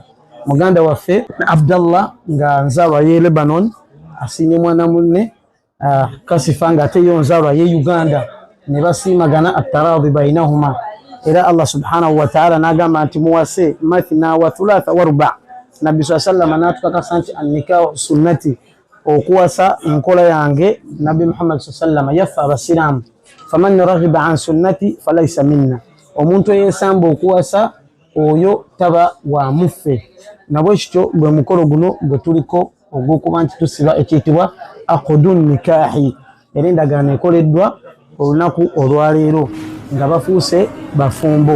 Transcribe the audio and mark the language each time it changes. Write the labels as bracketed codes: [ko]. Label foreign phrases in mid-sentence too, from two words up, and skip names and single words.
[lg] Muganda waffe Abdallah nga nzaalwa ye Lebanon asinye mwana munne Kasifa nga ate yo nzaalwa ye Uganda ne basiimagana [ar] التراضي بينهما [lg] era Allah [ar] سبحانه وتعالى [lg] nagamba nti muwase [ar] مثنى وثلاث ورباع. [lg] Nabi sallallahu natukakasa nti [ar] النكاح سنتي, [lg] okuwasa enkola yange Nabi Muhammad sallallahu yaffa abasiramu. [ar] فمن رغب عن سنتي فليس منا, [lg] omuntu eyesamba okuwasa oyo taba wa muffe. Nabwe kityo gwe mukolo guno gwe tuliko ogw'okuba nti tusiba ekiyitibwa [ar] عقد النكاح, [lg] era endagaano ekoleddwa olunaku olwaleero nga bafuuse bafumbo.